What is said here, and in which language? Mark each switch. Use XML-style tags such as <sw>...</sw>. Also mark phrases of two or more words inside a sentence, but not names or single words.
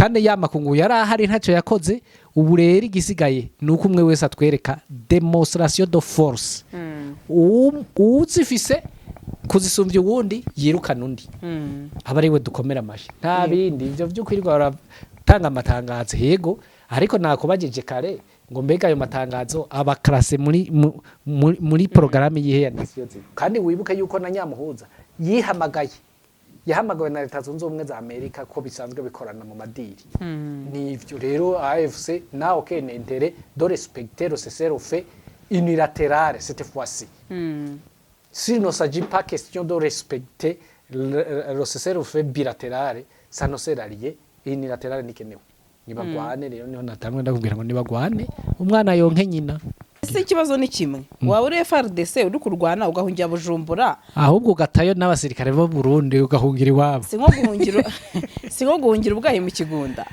<rn>kandi yamakungu yarahari ntacyo yakoze ubu rero igisigaye nuko umwe wese atwereka</rn> <fr>demonstration de force</fr> <rn>uzifise kuzisumbya uwundi yirukana undi aba ariwe dukomera amashi nta bindi ivyo vy'ukwirirwa baratanga amatangazo yego ariko nakubagije kare ngo mbega ayo matangazo aba classe muri programme yihe ya nation kandi wibuke yuko na Nyamuhuza yahamagawe na Leta Zunze Ubumwe za Amerika ko bisanzwe bikorana mu madiri nivyo rero AFC na</rn> <fr>aucun intérêt de respecter le cessez-le-feu unilatéral cette fois-ci s'il ne s'agit pas question de respecter le cessez-le-feu bilatéral ça ne sert à rien unilatéral</fr> <rn>nikenewe nibagwane rero niho natamwe ndakubwira ngo nibagwane umwana yonke nyina ese ikibazo ni kimwe wawe uri FRDC uri kurwana ugahungira Bujumbura ahubwo gatayo n'abasirikare bo Burundi ugahungira iwabo singo guhungira ubwahe mu kigunda</rn>